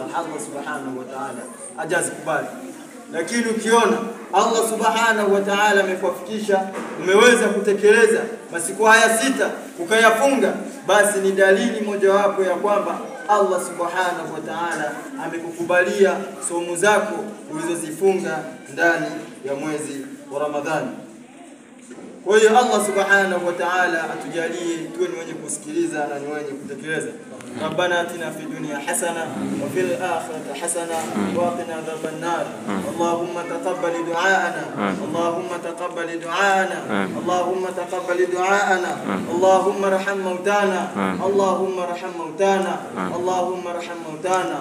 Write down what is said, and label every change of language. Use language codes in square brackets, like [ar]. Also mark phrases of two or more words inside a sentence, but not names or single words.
[ar] الله سبحانه وتعالى [sw] hajazikubali. Lakini ukiona [ar] الله سبحانه وتعالى [sw] amekufikisha, umeweza kutekeleza masiku haya 6 ukayafunga, basi ni dalili mojawapo ya kwamba [ar] الله سبحانه وتعالى [sw] amekukubalia somo zako ulizozifunga ndani ya mwezi wa Ramadhani. Kwa hiyo [ar] الله سبحانه وتعالى [sw] atujalie tuwe ni wenye kusikiliza na ni wenye kutekeleza. [ar] ربنا آتنا في الدنيا حسنة وفي الآخرة حسنة وقنا عذاب النار. اللهم تقبل دعاءنا، اللهم تقبل دعاءنا، اللهم تقبل دعاءنا. اللهم ارحم موتانا، اللهم ارحم موتانا، اللهم ارحم موتانا.